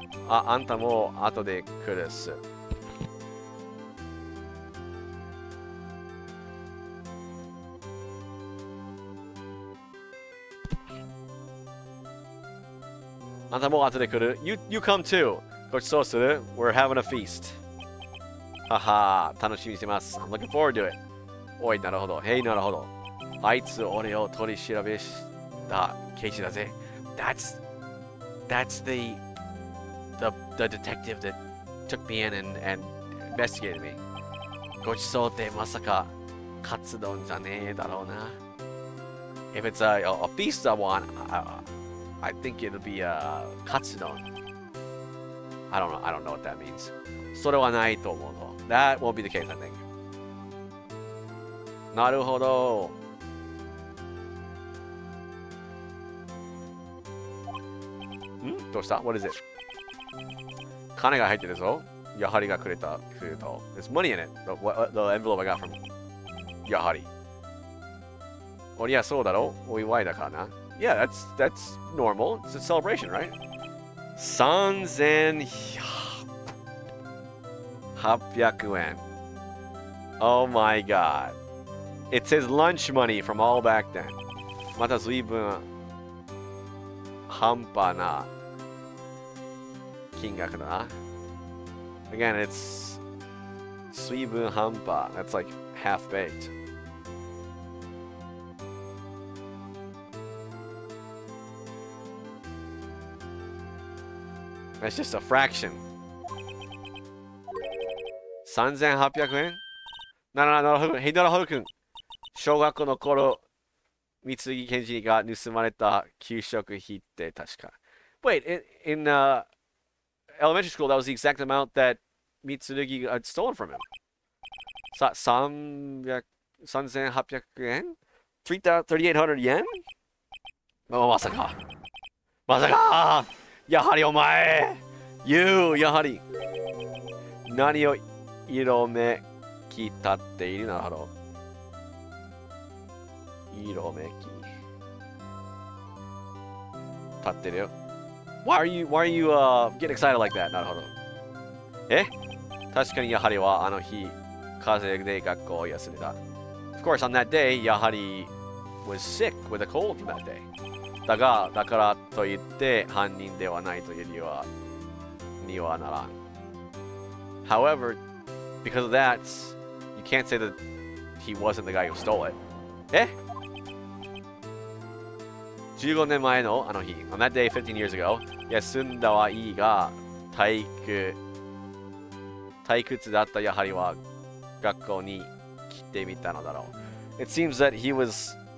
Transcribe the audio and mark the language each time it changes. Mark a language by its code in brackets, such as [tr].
[ja] あんたも後で来るっす。あんたも後で来る [en] you come too. [ja] ごちそうする [en] We're having a feast. [ja] はは、楽しみにしてます。 [en] I'm looking forward to it. [ja] おい、なるほど。へい、なるほど。あいつ、俺を取り調べした刑事だぜ。 [en] That's the detective that took me in and investigated me. [ja] ごちそうってまさかカツ丼じゃねえだろうな。 [en] If it's a feast I want, I think it'll be a カツ丼. I don't know what that means. [ja] それはないと思うの。 [en] That won't be the case, I think. [ja] なるほど。どうした [en] What is it? [ja] 金が入ってるぞ。やはりがくれた。 [en] There's money in it. The envelope I got from やはり。 [ja] おりゃそうだろお祝いだからな。 [en] Yeah, that's normal. It's a celebration, right? [ja] 3800円。 [en] Oh my god. It says lunch money from all back then. [ja] また随分半端な金額だな。 [en] Again, it's [ja] 水分半端. [en] That's like half baked. That's just a fraction. [ja] 3800円なるほど。ヘイドラホル君。小学校の頃、三木健二が盗まれた給食費って確か。 [en] Wait, in elementary school, that was the exact amount that Mitsurugi had stolen from him. [ja] 3800円 [en] ?3800 yen? [ja] まさか。やはりお前やはり何を色めき立っているなるほど。色めき立ってるよ。 [en] Why are you getting excited like that? [ja] なるほど。確かにやはりはあの日、風邪で学校を休んでた。 [en] Of course, on that day, やはり was sick with a cold from that day. [ja] だからといって犯人ではないという理由にはならん。 [en] However, because of that, you can't say that he wasn't the guy who stole it. [ja] 15年前のあの日 [en] On that day 15 years ago [ja] 休んだはいいが退屈だったやはりは学校に来てみたのだろう [en] It seems that he was